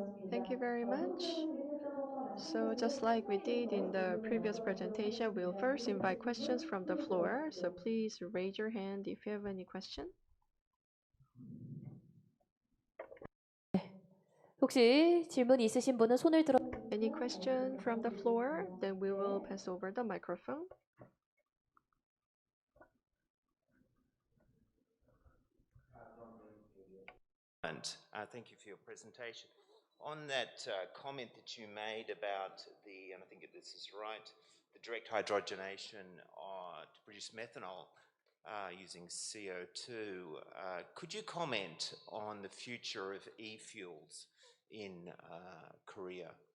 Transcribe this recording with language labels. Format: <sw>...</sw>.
<en>Thank you very much. So just like we did in the previous presentation, we'll first invite questions from the floor. So please raise your hand if you have any question.</en> <ko>혹시 질문 있으신 분은 손을 들어.</ko> <en>Any question from the floor? Then we will pass over the microphone. Thank you for your presentation. On that comment that you made about the, and I think this is right, the direct hydrogenation to produce methanol using CO2, could you comment on the future of e-fuels in Korea?</en>